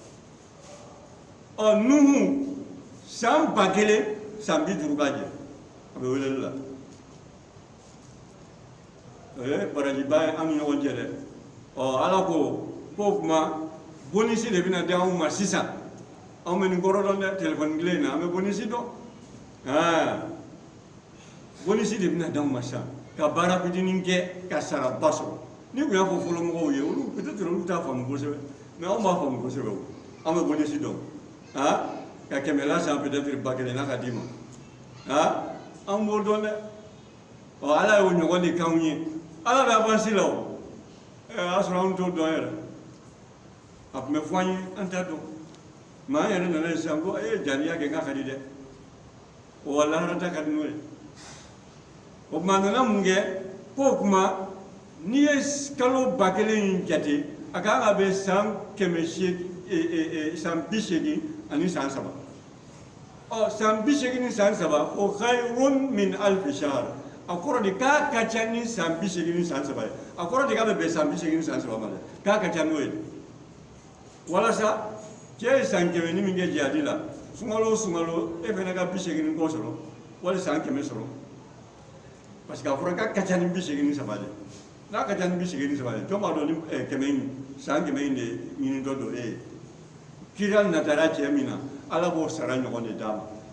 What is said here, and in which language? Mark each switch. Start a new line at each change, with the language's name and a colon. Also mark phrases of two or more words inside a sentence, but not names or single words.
Bambara: nuhu san 1000 san 50 k'a jɛ a bɛ weleli la barajiba ye an ni ɲɔgɔn cɛ dɛ ala ko k'o kuma bonisi de bɛna di anw ma sisan anw bɛ nin kɔrɔ dɔn dɛ telefɔni dilen in na an bɛ bonisi dɔn bonisi de bɛna di anw ma sisan ka baara fitinin kɛ ka saraba sɔrɔ ni tun y'a fɔ fɔlɔmɔgɔw ye olu peut-être olu t'a faamu kosɛbɛ mais anw b'a faamu kosɛbɛ o an bɛ bonisi dɔn ka 100 san peut-être 1000 n'a ka d'i ma an b'o dɔn dɛ ala y'o ɲɔgɔn de k'anw ye ala bɛ avancer la o a y'a sɔrɔ anw t'o dɔn yɛrɛ a tun bɛ fɔ an ye an t'a dɔn mais an yɛrɛ nana ye sisan ko jariya kɛ k'a ka di dɛ wa laharata ka di n'o ye o tuma a nana mun kɛ k'o kuma n'i ye kalo 1000 in jate a kan ka bɛn san 800 san 80 ani san 3 san 80 ni san 3 o
Arabic: خير من ألف شهر
Bambara: a kɔrɔ de k'a ka ca ni san 80 ni san 3 ye a kɔrɔ de k'a bɛ bɛn san 80 ni san 3 ma dɛ k'a ka ca n'o ye walasa cɛ ye san 100 ni min kɛ jihadi la sunkalo o sunkalo e fana ka 80 ni kɔ sɔrɔ wali san 100 sɔrɔ parce que a fɔra k'a ka ca ni 80 ni 3 de n'a ka ca ni 80 ni 3 ye jɔn b'a dɔn ni 100 in san 100 in de ɲinitɔ don e ye kira natara cɛ min na ala b'o sara ɲɔgɔn de d'a